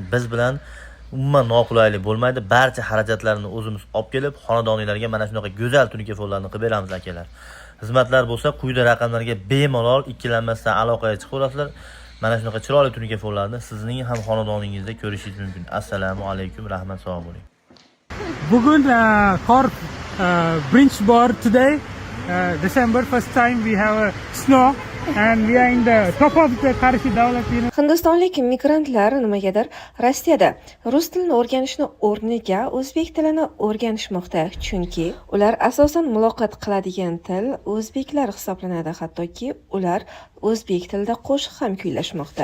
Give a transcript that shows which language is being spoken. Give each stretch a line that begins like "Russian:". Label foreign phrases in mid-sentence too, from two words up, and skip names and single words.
Uzbek: Biz bilan umuman noqulaylik bo'lmaydi. Barcha xarajatlarni o'zimiz olib kelib, xonadoningizlarga mana shunaqa go'zal tunikafonlarni qilib beramiz akalar. Xizmatlar bo'lsa, quyida raqamlarga bemalol ikkilanmasdan aloqaga chiqib olasizlar. Mana shunaqa chiroyli tunikafonlarni sizning ham xonadoningizda ko'rishingiz mumkin. Assalomu alaykum, rahmat, sog' bo'ling. Bugun qor birinchi bor
English: today, December, first time we have a snow and we are in the top of the Qarshi davlat university.
Uzbek: Hindistonlik migrantlar nimagadir Rossiyada rus tilini o'rganishni o'rniga o'zbek tilini o'rganishmoqda, chunki ular asosan muloqot qiladigan til o'zbeklar hisoblanadi, hattoki ular o'zbek tilida qo'shiq ham kuylashmoqda.